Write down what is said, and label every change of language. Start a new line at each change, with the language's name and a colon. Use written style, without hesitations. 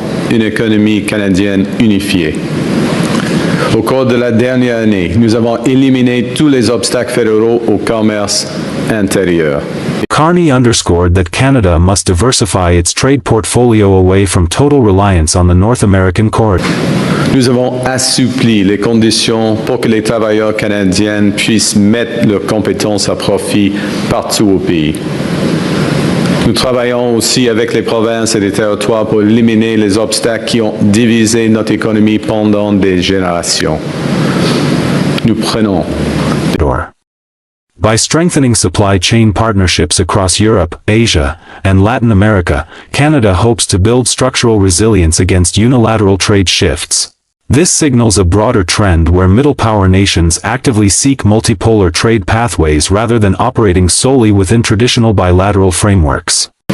French: Une économie canadienne unifiée. Au cours de la dernière année, nous avons éliminé tous les obstacles fédéraux au commerce intérieur.
English: Carney underscored that Canada must diversify its trade portfolio away from total reliance on the North American corridor.
French: Nous avons assoupli les conditions pour que les travailleurs canadiens puissent mettre leurs compétences à profit partout au pays. Nous travaillons aussi avec les provinces et les territoires pour éliminer les obstacles qui ont divisé notre économie pendant des générations. Nous prenons.
English: By strengthening supply chain partnerships across Europe, Asia, and Latin America, Canada hopes to build structural resilience against unilateral trade shifts. This signals a broader trend where middle-power nations actively seek multipolar trade pathways rather than operating solely within traditional bilateral frameworks.